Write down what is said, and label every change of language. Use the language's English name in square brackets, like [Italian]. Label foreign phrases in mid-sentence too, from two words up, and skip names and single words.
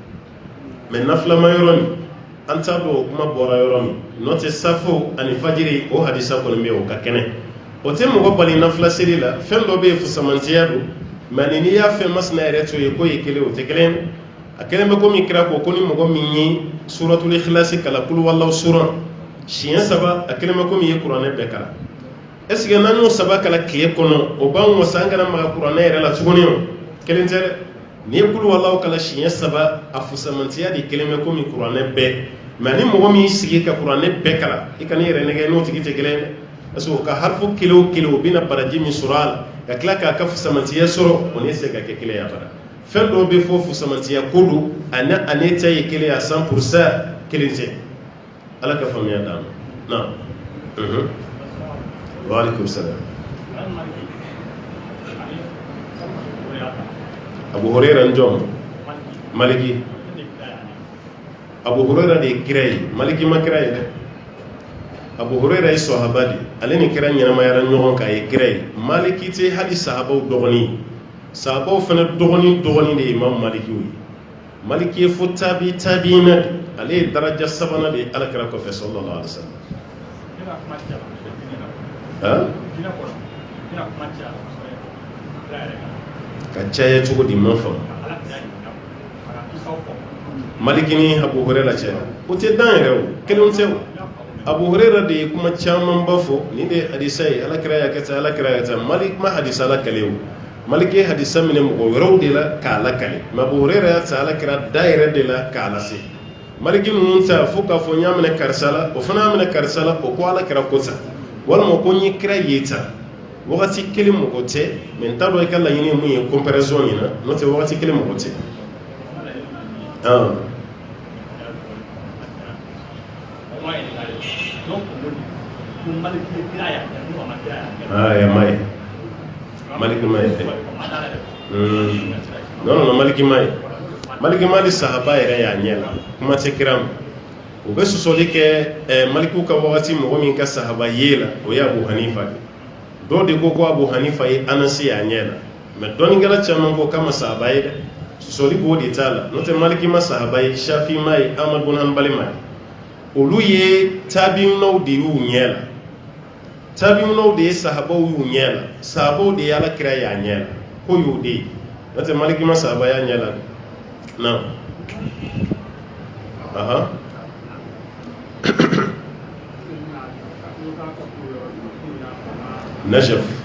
[Bambara] mɛ nafilama yɔrɔ nin an t'a dɔn o kuma bɔra yɔrɔ min n'o tɛ safo ani fajiri o hadisa kɔni bɛ yen o ka kɛnɛ o tɛ mɔgɔ bali nafila seli la fɛn dɔ bɛ yen fusamantiya don mɛ n'i y'a fɛn masina yɛrɛ to yen k'o ye kelen o tɛ kelen a kelen bɛ komi kira ko ni mɔgɔ min ye [Arabic] سورة الإخلاص [Bambara] kala [Arabic] قل هو الله [Bambara] sura siɲɛ 3 a kelen bɛ komi i ye kuranɛ bɛɛ kalan [French] est ce que [Bambara] n'an y'o 3 kalan tile kɔnɔ o b'an wasa an kana maga kuranɛ yɛrɛ la tuguni o kelen tɛ dɛ n'i ye [Arabic] قل هو الله [Bambara] kalan siɲɛ 3 a fusamantiya de kelen bɛ komi kuranɛ bɛɛ mɛ ni mɔgɔ min y'i sigi ka kuranɛ bɛɛ kalan i kana i yɛrɛ nɛgɛ n'o tigi tɛ kelen dɛ [French] parce que [Bambara] o ka harfu kelen o kelen o bɛna baraji min sɔrɔ a la ka tila k'a ka fusamantiya sɔrɔ o ne se ka kɛ kelen ya bara fɛn dɔw bɛ fɔ fusamantiya ko don a ne ta ye kelen ya 100% kelen tɛ ala ka faamuya d'an ma na [Arabic] وعليكم السلام [Bambara] Abu Hurairah njɔn Maliki Abu Hurairah de ye kira ye Maliki ma kira ye dɛ Abu Huraira yi sahaba di ale ni kira ɲɛnama yara ɲɔgɔn ka ye kira ye Maliki te hali sahabaw dɔgɔni sahabaw fana dɔgɔni de ye Imam Maliki ye Maliki ye fo tabiina ale ye daraja sabanan de ye alakira kɔfɛ [Arabic] صلى الله عليه وسلم [Bambara] ka caya cogo di man faamu Maliki ni Abu Huraira caya o tɛ dan yɛrɛ o kelenw tɛ o Abu Huraira de ye kuma caman ba fɔ ni de hadisa ye alakira ya kɛ tan Malik ma hadisa la kale o Maliki ye hadisa minɛ mɔgɔ wɛrɛw de la k'a lakale mais Abu Huraira ya ta alakira da yɛrɛ de la k'a lase Maliki ninnu ta fo k'a fɔ n y'a minɛ karisa la o fana y'a minɛ karisa la o ko alakira ko ta walima ko n ye kira ye ta wagati kelen mɔgɔ tɛ mais n t'a dɔn i ka laɲini ye mun ye comparaison ɲina n'o tɛ wagati kelen mɔgɔ tɛ ya mai Maliki mai non Maliki mai di sahaba yɛrɛ y'a ɲɛ la kuma tɛ kira ma u bɛ sɔsɔli kɛ Malikiw ka wagati mɔgɔ min ka sahaba ye la o ye Abu Hanifa de dɔw de ko Abu Hanifa ye Anasi y'a ɲɛ la mais dɔnnikɛla caman ko k'a ma sahaba ye dɛ sɔsɔli b'o de t'a la n'o tɛ Maliki ma sahaba ye Shafi ma ye Ahmad bin Hanbali ma ye olu ye tabiinaw de y'u ɲɛ la tabiinaw de ye sahabaw y'u ɲɛ la sahabaw de ye alakira y'a ɲɛ la ko y'o de ye n'o tɛ Maliki ma sahaba y'a ɲɛ la na Najaf